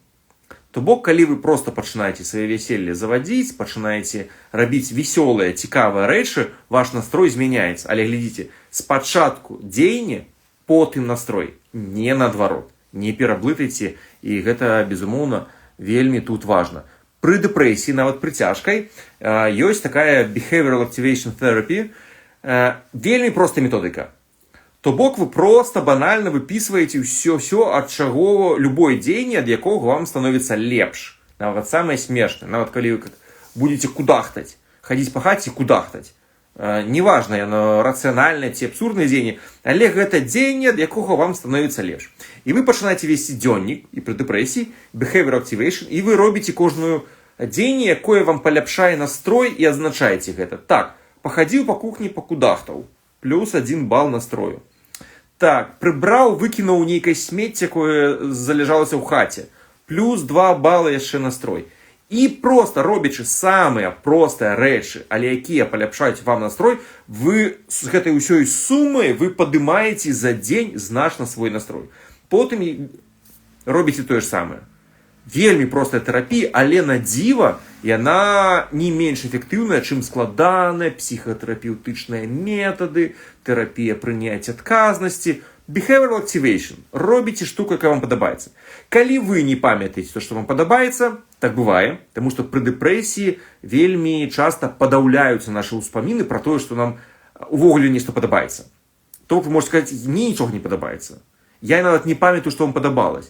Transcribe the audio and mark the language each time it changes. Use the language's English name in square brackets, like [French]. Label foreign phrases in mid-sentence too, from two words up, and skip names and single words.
[Belarusian] То бок, калі вы проста пачынаеце свае вяселле завадзіць, пачынаеце рабіць весёлыя, цікавыя рэчы, ваш настрой змяняецца. Але глядзіце, спачатку дзеянне, потым настрой, не наадварот. Не пераблытайце, і гэта, безумоўна, вельмі тут важна. Пры дэпрэсіі, нават пры цяжкай, ёсць такая [English] behavioral activation therapy, [Belarusian] вельмі простая методыка. То бок вы проста банальна выпісваеце ўсё, ад чаго любое дзеянне, ад якога вам становіцца лепш. Нават самае смешнае, нават калі вы будзеце кудахтаць, хадзіць па хаце і кудахтаць. Неважна, яно рацыянальнае ці абсурднае дзеянне, але гэта дзеянне, ад якога вам становіцца лепш. І вы пачынаеце весці дзённік, і пры дэпрэсіі, [English] behavioral activation, [Belarusian] і вы робіце кожную дзеянне, якое вам паляпшае настрой, і адзначаеце гэта. Так, пахадзіў па кухні, пакудахтаў, плюс 1 бал настрою. Так, прыбраў, выкінуў нейкае смецце, якое заляжалася ў хаце, плюс 2 балы яшчэ настрой. І просто робячы самыя простыя рэчы, але якія паляпшаюць вам настрой, вы з гэтай ўсёй сумай вы падымаеце за дзень значна свой настрой. Потым робіце тое ж самае. Вельмі простая тэрапія, але на дзіва яна не менш эфектыўная, чым складаныя псіхатэрапеўтычныя метады, тэрапія прыняцця адказнасці. [English] Behavioral activation. [Belarusian] Робіце штуку, якая вам падабаецца. Калі вы не памятаеце то, што вам падабаецца, так бывае, таму што пры дэпрэсіі вельмі часта падаўляюцца нашы ўспаміны пра тое, што нам увогуле нешта падабаецца. То вы можете сказаць, нічога не падабаецца. Я нават не памятаю, што вам падабалось.